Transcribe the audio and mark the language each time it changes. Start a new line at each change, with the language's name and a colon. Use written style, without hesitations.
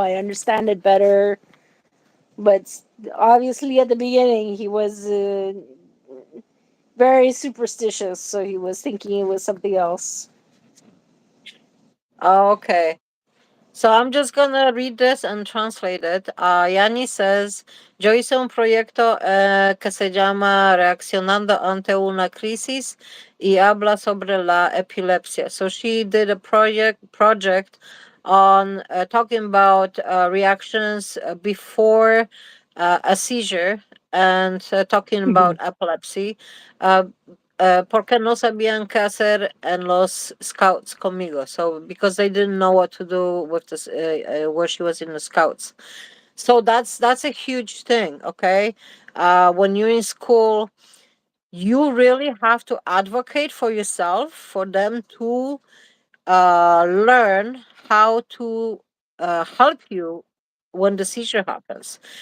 English: I understand it better, but obviously at the beginning he was very superstitious, so he was thinking it was something else." Oh, okay. So I'm just gonna read this and translate it. Yani says,
Spanish: yo hice un proyecto que se llama Reaccionando ante una crisis y habla sobre la epilepsia.
English: So she did a project on talking about reactions before a seizure, and talking about Mhm. epilepsy.
Spanish: Uh, Porque no sabían qué hacer en los scouts conmigo.
English: So because they didn't know what to do with this, where she was in the scouts. So that's a huge thing. Okay, when you're in school, you really have to advocate for yourself, for them to learn how to help you when the seizure happens.